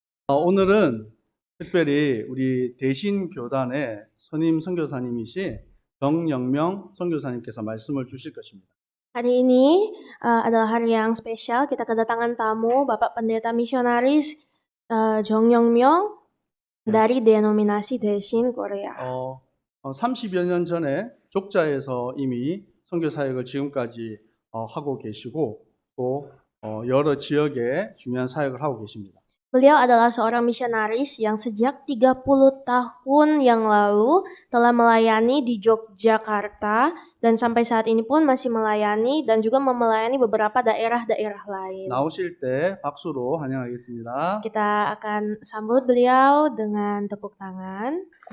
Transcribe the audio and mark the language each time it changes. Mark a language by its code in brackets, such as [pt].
[ko] 오늘은 특별히 우리 대신 교단의 선임 선교사님이신 정영명 선교사님께서 말씀을 주실 것입니다. [id] Hari ini adalah hari yang spesial. Kita kedatangan tamu Bapak Pendeta Misionaris Jong Yong-myong dari denominasi Daeshin Korea. [ko] 30여 년 전에 족자에서 이미 선교 사역을 지금까지 하고 계시고 또 여러 지역에 중요한 사역을 하고 계십니다. [id] Beliau adalah seorang misionaris yang sejak 30 tahun yang lalu telah melayani di Yogyakarta dan sampai saat ini pun masih melayani dan juga melayani beberapa daerah-daerah lain. [ko] 나오실 때 박수로 환영하겠습니다. [id] Kita akan sambut beliau dengan tepuk tangan.